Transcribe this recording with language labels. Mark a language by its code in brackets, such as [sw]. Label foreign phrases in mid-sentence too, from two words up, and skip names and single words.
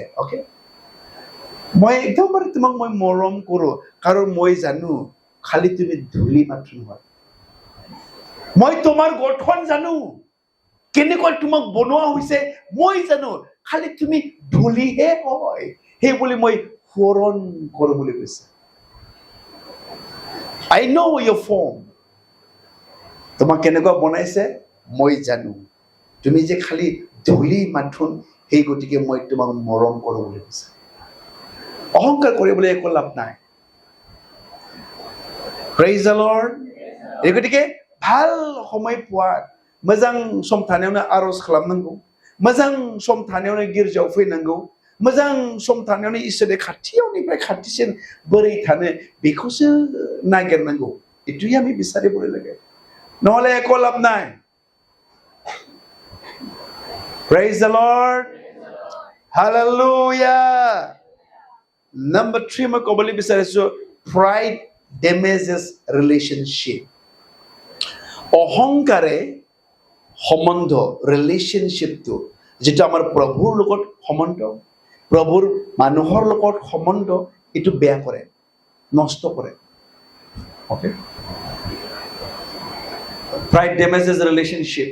[as] অ'কে, মই একদমবাৰে তোমাক মই মৰম কৰোঁ, কাৰণ মই জানো খালি তুমি ধূলি মাত্ৰ নহয়। মই তোমাৰ গঠন জানো, কেনেকৈ তোমাক বনোৱা হৈছে মই জানো, খালি তুমি ধূলিহে হয়, সেই বুলি মই সোঁৱৰণ কৰোঁ বুলি কৈছে। [en] I know your form. [as] তোমাক কেনেকুৱা বনাইছে মই জানো, তুমি যে খালি ধূলি মাথোন, সেই গতিকে মই তোমাক মৰম কৰোঁ বুলি কৈছে। অহংকাৰ কৰিবলৈ একো লাভ নাই। [en] Praise the Lord. [as] এই গতিকে ভাল সময় পোৱাত [brx] मोजां सम थानायावनो आरज खालामनांगौ, मोजां सम थानायावनो गिर्जायाव फैनांगौ, मोजां सम थानायावनो इसोरनि खाथियावनिफ्राय खाथिसिन बोरै थानो बेखौसो नागिरनांगौ। [as] এইটোই আমি বিচাৰিব লাগে, নহ'লে একো লাভ নাই। [en] Praise the Lord. [as] Hallelujah. Number 3 মই ক'বলৈ বিচাৰিছো, [en] pride damages relationship. [as] অহংকাৰে সম্বন্ধ, ৰিলেশ্যনশ্বিপটো যেটা আমাৰ প্ৰভুৰ লগত সম্বন্ধ, প্ৰভুৰ মানুহৰ লগত সম্বন্ধ, এইটো বেয়া কৰে, নষ্ট কৰে। [en] okay, pride damages relationship.